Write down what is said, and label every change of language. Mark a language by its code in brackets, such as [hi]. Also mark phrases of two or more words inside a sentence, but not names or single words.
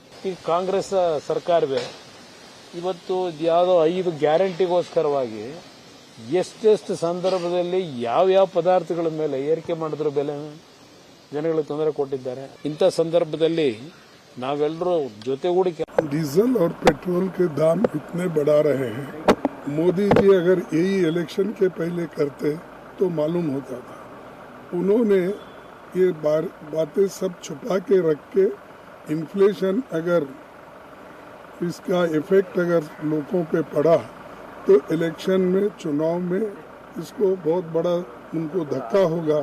[kn] ಈಗ ಕಾಂಗ್ರೆಸ್ ಸರ್ಕಾರವೇ ಇವತ್ತು ಯಾವುದೋ 5 ಗ್ಯಾರಂಟಿಗೋಸ್ಕರವಾಗಿ ಎಷ್ಟೆಷ್ಟು ಸಂದರ್ಭದಲ್ಲಿ ಯಾವ್ಯಾವ ಪದಾರ್ಥಗಳ ಮೇಲೆ ಏರಿಕೆ ಮಾಡಿದ್ರು ಬೆಲೆ ಜನಗಳಿಗೆ ತೊಂದರೆ ಕೊಟ್ಟಿದ್ದಾರೆ. ಇಂಥ ಸಂದರ್ಭದಲ್ಲಿ ನಾವೆಲ್ಲರೂ ಜೊತೆಗೂಡಿ [hi] डीजल और पेट्रोल के दाम इतने बढ़ा रहे हैं, मोदी जी अगर यही इलेक्शन के पहले करते तो मालूम होता था. उन्होंने ये बातें सब छुपा के रख के इन्फ्लेशन अगर इसका इफेक्ट अगर लोगों पे पड़ा तो इलेक्शन में चुनाव में इसको बहुत बड़ा उनको धक्का होगा.